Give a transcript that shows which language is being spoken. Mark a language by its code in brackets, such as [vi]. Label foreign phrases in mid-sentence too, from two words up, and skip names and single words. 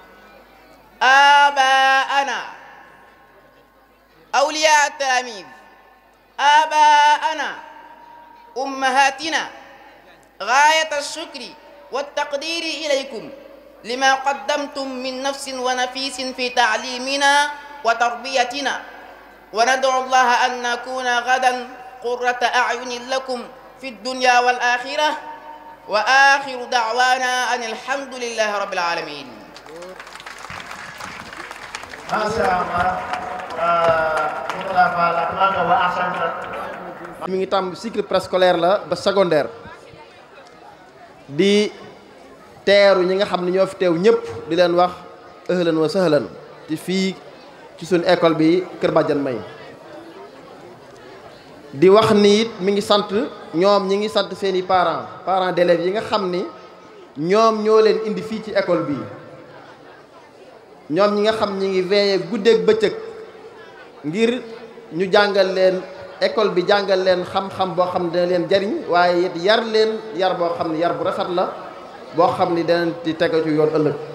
[ar] آباءنا أولياء التلاميذ، آباءنا أمهاتنا، غاية الشكر والتقدير إليكم لما قدمتم من نفس ونفيس في تعليمنا وتربيتنا، وندعو الله أن نكون غدا قرة أعين لكم في الدنيا والآخرة. وآخر دعوانا أن الحمد لله رب العالمين. ما شاء الله. [wo] mi ngi tam [fr] cycle préscolaire [wo] la ba secondaire di teeru ñi nga xam ne ñoo fi teew ñëpp di leen wax [ar] أهلا وسهلا [wo] ci fii ci suñu école bi Kër Badiane May. di wax ni it mi ngi sant ñoom ñi ngi sant seeni [fr] parents d'élèves [wo] yi nga xam ni ñoom ñoo leen indi fii ci école bi, ñoom ñi nga xam ñi ngi veillé guddeeg bëccëg ngir ñu jàngal leen école bi, jàngal leen xam-xam boo xam ne dana leen jariñ, waaye it yar leen yar boo xam ne yar bu rafet la boo xam ni danañ ci tegu ci yoon ëllëg.